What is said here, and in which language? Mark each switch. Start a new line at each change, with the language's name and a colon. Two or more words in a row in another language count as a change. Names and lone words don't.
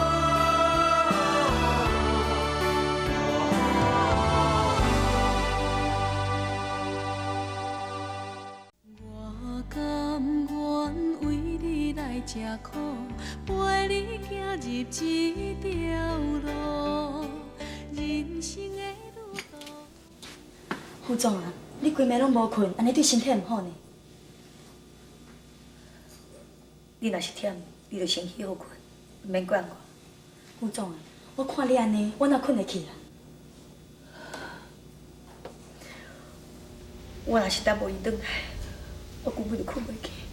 Min Nan Chinese: 我甘愿为你来吃苦，陪你行入这条路，人生的路途。副总啊，你规暝拢无困，安尼对身体唔好呢。你若是忝，你就先去好困，免管我。副总啊，我看你安尼，我哪困会去啊？我若是等无伊转来，我根本就困袂去。